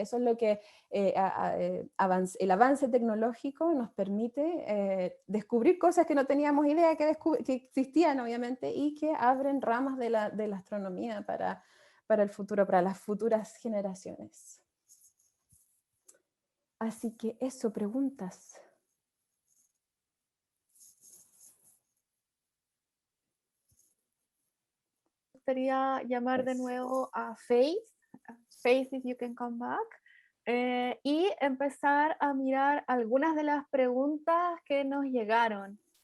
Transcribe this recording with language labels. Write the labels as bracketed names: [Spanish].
[Spanish] Eso es lo que el avance tecnológico nos permite descubrir cosas que no teníamos idea que existían, obviamente, y que abren ramas de la astronomía para el futuro, para las futuras generaciones. Así que eso, preguntas. Me gustaría llamar de nuevo a Faith. [English] Faith, if you can come back. [Spanish] Y empezar a mirar algunas de las preguntas que nos llegaron.